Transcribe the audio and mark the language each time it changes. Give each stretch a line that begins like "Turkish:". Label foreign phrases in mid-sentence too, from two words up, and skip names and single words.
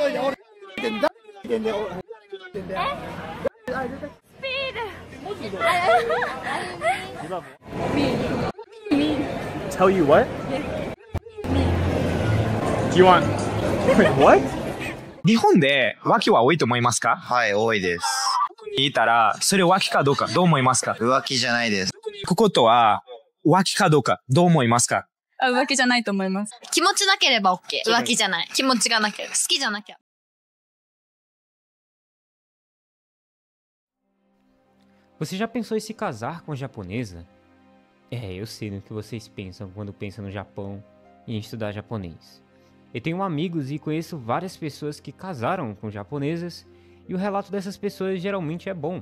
English: Tell you what? Do you want... Wait, what?
Japanese: 日本で浮気は多いと思いますか？はい、多いです。聞いたら、それ浮気かどうかどう思いますか？浮気じゃないです。こことは、浮気かどうかどう思いますか？浮気じゃないと思います。気持ちなければ OK。浮気じゃない。気持ちがなければ。好きじゃなきゃ。
Portuguese: Você já pensou em se casar com a japonesa? Eu sei no que vocês pensam quando pensam no Japão e em estudar japonês. Eu tenho amigos e conheço várias pessoas que casaram com japonesas e o relato dessas pessoas geralmente é bom.